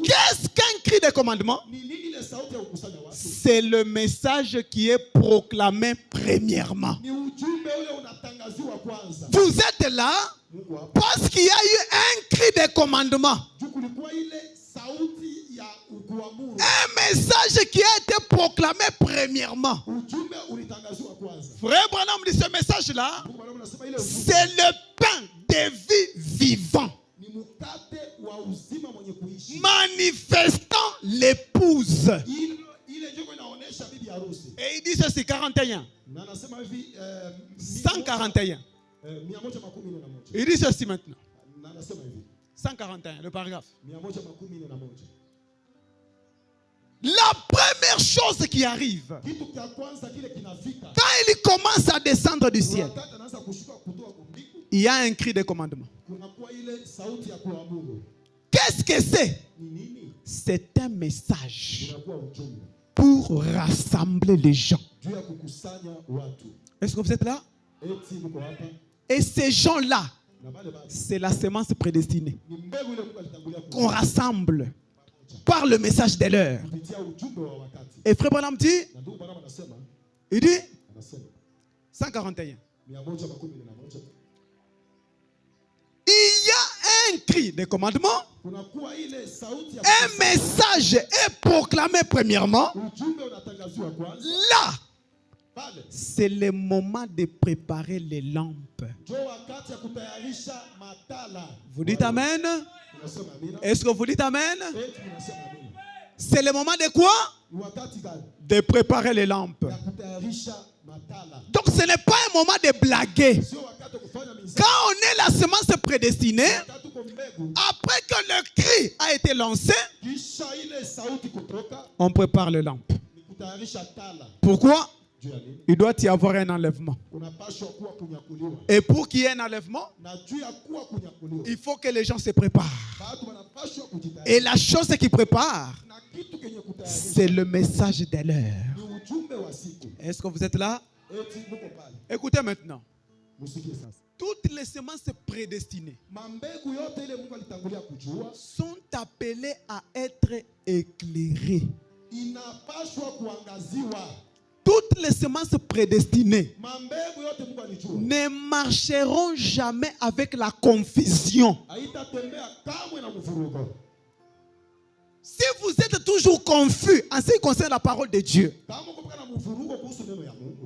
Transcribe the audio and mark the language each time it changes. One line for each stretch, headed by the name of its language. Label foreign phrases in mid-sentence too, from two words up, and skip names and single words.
French: Qu'est-ce qu'un cri de commandement?
Swahili: Ni nini ile sauti ya kukusanya watu?
French: C'est le message qui est proclamé premièrement.
Swahili: Ni ujumbe ule unatangaziwa kwanza.
French: Vous êtes là
Swahili: Mungu hapa.
French: parce qu'il y a eu un cri de commandement.
Swahili: Juu kulikuwa ile sauti ya kuamuru.
French: Un message qui a été proclamé premièrement.
Swahili: Ujumbe ulitangaziwa kwanza.
French: Frère Branham dit ce message-là,
Swahili: Mungu Baba anasema ile ujumbe
French: c'est le pain de de vie vivant,
Swahili: ni mkate wa uzima mwenye kuishi.
French: manifestant l'épouse.
Swahili: Ile ndio inaonesha bibi harusi.
French: Et il dit ceci, 41.
Swahili: Na anasema hivi
French: 141.
Swahili: 141.
French: Il dit ceci maintenant.
Swahili: Na anasema hivi
French: 141, le paragraphe.
Swahili: 141.
French: La première chose qui arrive,
Swahili: Kitu cha kwanza kile kinafika.
French: quand il commence à descendre du ciel,
Swahili: Wakati anaanza kushuka kutoka mbingu,
French: il y a un cri de commandement.
Swahili: kunakuwa ile sauti ya kuamuru.
French: Qu'est-ce que c'est?
Swahili: Ni nini?
French: C'est un message
Swahili: Inakuwa ujumbe
French: pour rassembler les gens.
Swahili: juu ya kukusanya watu.
French: Est-ce que vous êtes là?
Swahili: Eti mko hapa
French: Et ces gens-là,
Swahili: na wale basi.
French: c'est la semence prédestinée
Swahili: Ni mbegu ile Mungu alitangulia
French: qu'on rassemble par le message de l'heure.
Swahili: kupitia ujumbe wa wakati.
French: Et Frère Branham dit,
Swahili: Na ndugu Branham anasema,
French: il dit,
Swahili: anasema
French: 141.
Swahili: 141.
French: Il y a un cri de commandement,
Swahili: Kunakuwa ile sauti ya
French: un message est proclamé premièrement.
Swahili: ujumbe unatangaziwa kwanza.
French: Là,
Swahili: Pale
French: c'est le moment de préparer les lampes.
Swahili: ndio wakati ya kutayarisha matala.
French: Vous dites Amen?
Swahili: Unasema amina.
French: Est-ce que vous dites Amen?
Swahili: Eti unasema amina.
French: C'est le moment de quoi?
Swahili: Ni wakati gani?
French: De préparer les lampes.
Swahili: Ya kutayarisha matala.
French: Donc ce n'est pas un moment de blaguer.
Swahili: Sio wakati wa kufanya miziki.
French: Quand on est la semence prédestinée,
Swahili: Wakati uko mbegu,
French: après que le cri a été lancé,
Swahili: kisha ile sauti kutoka
French: on prépare les lampes.
Swahili: ni kutayarisha tala.
French: Pourquoi?
Swahili: Juu ya nini?
French: Il doit y avoir un enlèvement.
Swahili: Unapaswa kuwa kunyakuliwa.
French: Et pour qu'il y ait un enlèvement,
Swahili: Na juu ya kuwa kunyakuliwa,
French: il faut que les gens se préparent.
Swahili: watu wanapaswa kujitayarisha.
French: Et la chose qui prépare,
Swahili: Na kitu kenye kutayarisha
French: c'est le message de l'heure.
Swahili: ni ujumbe wa siku.
French: Est-ce que vous êtes là?
Swahili: Eti muko pale.
French: Écoutez maintenant.
Swahili: Musikie sasa.
French: Toutes les semences prédestinées
Swahili: Mambegu yote ile Mungu alitangulia kujua
French: sont appelées à être éclairées.
Swahili: inapaswa kuangaziwa.
French: Toutes les semences prédestinées
Swahili: Mambegu yote Mungu alijua
French: ne marcheront jamais avec la confusion.
Swahili: haitatembea kamwe na mvurugo.
French: Si vous êtes toujours confus en ce qui concerne la parole de Dieu,
Swahili: Kama uko na mvurugo kuhusu neno ya Mungu,